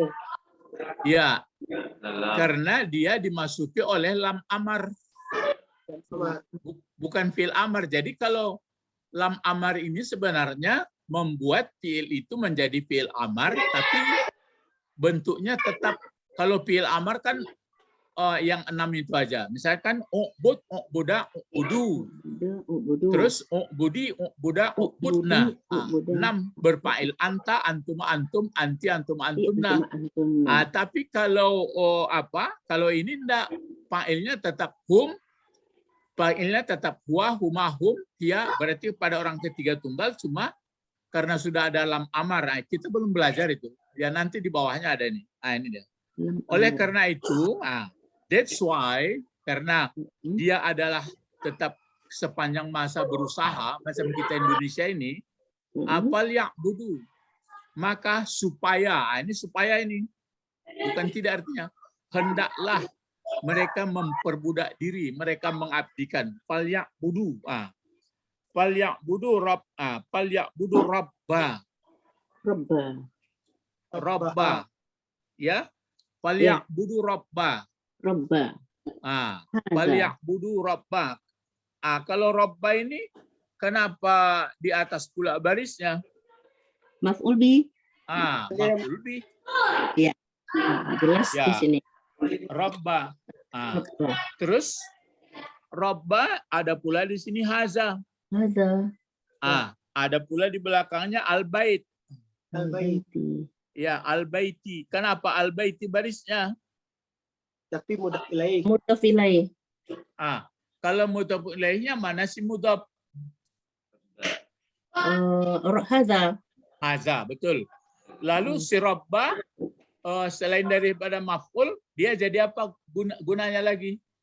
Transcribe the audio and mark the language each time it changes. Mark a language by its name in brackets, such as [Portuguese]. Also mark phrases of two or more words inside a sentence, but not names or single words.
[Indonesian] Ya, karena dia dimasuki oleh [Arabic] لام أمر. [Indonesian] Bukan [Arabic] فعل أمر. [Indonesian] Jadi kalau [Arabic] لام أمر [Indonesian] ini sebenarnya membuat fi'il itu menjadi [Arabic] فعل أمر, [Indonesian] tapi bentuknya tetap, kalau [Arabic] فعل أمر [Indonesian] kan yang 6 itu aja. Misalkan [Arabic] اعبد، اعبدا، اعبدوا. [Indonesian] Terus [Arabic] اعبدي، اعبدا، اعبدن. [Indonesian] 6 berfa'il anta, [Arabic] أنتم، أنتم، أنتِ، أنتم، أنتمنا. [Indonesian] Tapi kalau kalau ini enggak, fa'ilnya tetap hum, fa'ilnya tetap [Arabic] هو، هما، هم، هي, [Indonesian] berarti pada orang ketiga tunggal, cuma karena sudah ada [Arabic] لام أمر. [Indonesian] Kita belum belajar itu. Ya nanti di bawahnya ada nih. Ini dia. Oleh karena itu, [English] that's why, [Indonesian] karena dia adalah tetap sepanjang masa berusaha, macam kita Indonesia ini, [Arabic] فليعبدوا. [Indonesian] Maka supaya, ini supaya ini, bukan tidak artinya, hendaklah mereka memperbudak diri, mereka mengabdikan. [Arabic] فليعبدوا. فليعبدوا رب. فليعبدوا ربّ. ربّ. Ya. فليعبدوا ربّ. فليعبدوا ربّ. [Indonesian] Kalau rabba ini kenapa di atas pula barisnya? [Arabic] مفعول به. مفعول به. [Indonesian] Ya. Jelas di sini. Rabba. Terus rabba ada pula di sini haza. Ada pula di belakangnya al-bait. Al-baiti. Ya, al-baiti. Kenapa al-baiti barisnya? Tapi [Arabic] مضاف إليه. مضاف إليه. [Indonesian] Kalau [Arabic] مضاف إليه [Indonesian] mana si mudhaf? Haza, betul. Lalu si rabba selain daripada maf'ul, dia jadi apa gunanya lagi?